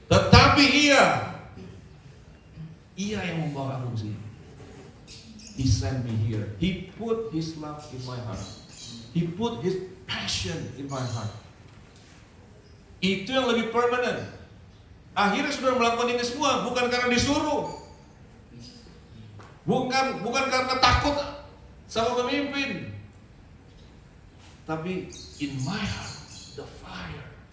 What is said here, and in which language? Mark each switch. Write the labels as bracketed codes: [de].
[id] Tetapi ia yang membawa aku ke sini. [en] He sent me here. He put His love in my heart. He put His passion in my heart. [id] Itu yang lebih permanent. Akhirnya saudara melakukan ini semua bukan karena disuruh, bukan karena takut sama pemimpin, tapi [en] in my heart, the fire.